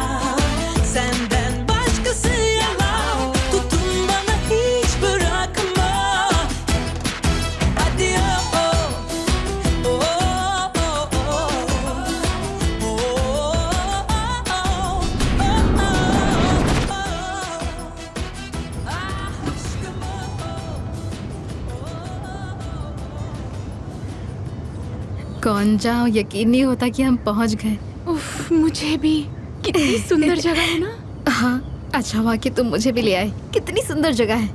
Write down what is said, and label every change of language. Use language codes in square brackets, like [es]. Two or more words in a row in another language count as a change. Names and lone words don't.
[tr] Senden başkası yalan, tutun bana hiç bırakma. Hadi oh oh, oh oh oh, oh aşkım [hi] कौन जाओ, यकीन नहीं होता कि हम पहुंच गए। उफ, मुझे भी। कितनी सुंदर जगह है ना। हाँ, अच्छा हुआ कि तुम मुझे भी ले आए। कितनी सुंदर जगह है।